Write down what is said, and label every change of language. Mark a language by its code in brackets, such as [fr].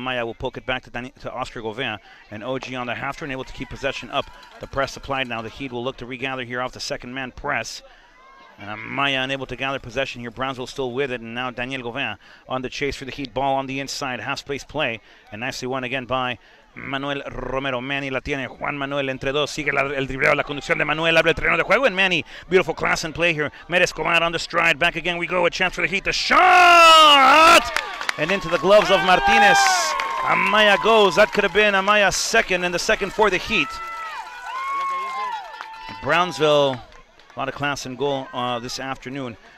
[en] Amaya will poke it back to Oscar Govan. And OG on the half turn, able to keep possession up. The press applied now. The Heat will look to regather here off the second man press. And Amaya unable to gather possession here. Brownsville still with it. And now Daniel Govan on the chase for the Heat. Ball on the inside. Half space play. And nicely won again by Manuel Romero. [es] Manny la tiene. Juan Manuel entre dos. Sigue el dribleo, la conducción de Manuel. Abre el terreno de juego. [en] And Manny, beautiful class and play here. Mere Escobar on the stride. Back again we go. A chance for the Heat. The shot! And into the gloves of Martinez. Amaya goes. That could have been Amaya's second, and the second for the Heat. Brownsville, a lot of class and goal this afternoon.